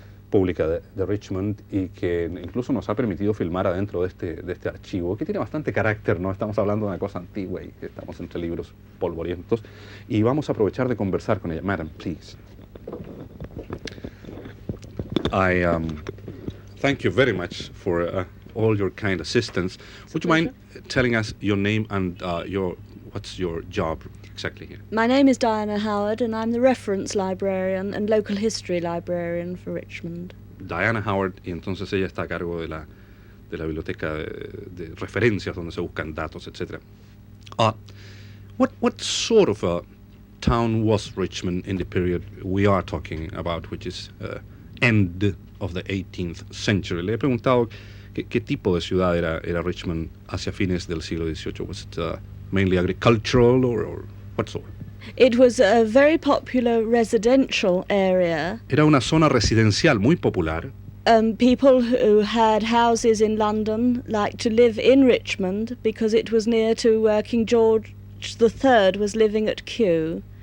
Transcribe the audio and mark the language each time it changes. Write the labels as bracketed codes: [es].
[es] Pública de Richmond y que incluso nos ha permitido filmar adentro de este archivo, que tiene bastante carácter, ¿no? Estamos hablando de una cosa antigua y que estamos entre libros polvorientos, y vamos a aprovechar de conversar con ella. [en] Madam, please. I thank you very much for all your kind assistance. Would you mind telling us your name and what's your job exactly here? My name is Diana Howard and I'm the reference librarian and local history librarian for Richmond. [es] Diana Howard, y entonces ella está a cargo de la biblioteca de referencias donde se buscan datos, etc. [en] What sort of a town was Richmond in the period we are talking about, which is end of the 18th century? [es] Le he preguntado qué tipo de ciudad era Richmond hacia fines del siglo XVIII. [en] Was it mainly agricultural or what sort? It was a very popular residential area. [es] Era una zona residencial muy popular. [en] People who had houses in London liked to live in Richmond because it was near to where King George III was living at Kew.